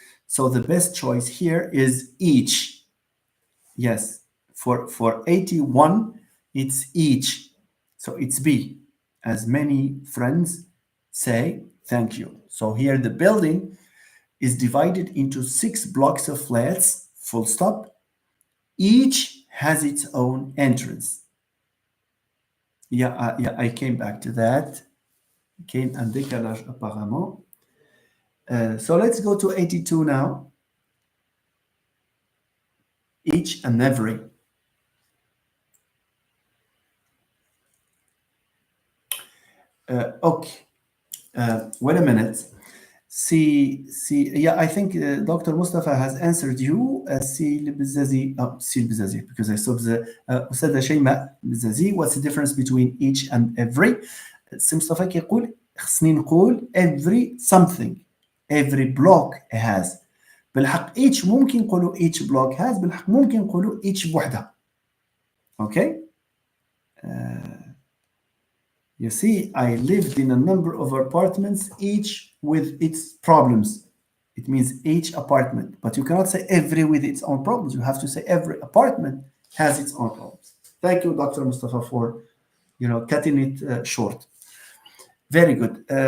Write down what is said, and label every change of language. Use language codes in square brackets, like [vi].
[en] So the best choice here is each. Yes, for 81 it's each, so it's B. As many friends say thank you. So here the building is divided into 6 blocks of flats, full stop. Each has its own entrance. I came back to that. [fr] Came un décalage apparemment. [en] So let's go to 82 now. Each and every. Okay. Wait a minute. See. Yeah, I think Dr. Mustafa has answered you. See البزازي, because I saw the أستاذة شيماء البزازي. What's the difference between each and every? [ar] سي مصطفى كيقول خصني نقول [en] every something. Every block has. [ar] بالحق each ممكن نقولوا [en] each block has. [ar] بالحق ممكن نقولوا each بوحدها. [en] Okay? You see, I lived in a number of apartments, each with its problems. It means each apartment. But you cannot say every with its own problems. You have to say every apartment has its own problems. Thank you, Dr. Mustafa, for cutting it short. Very good.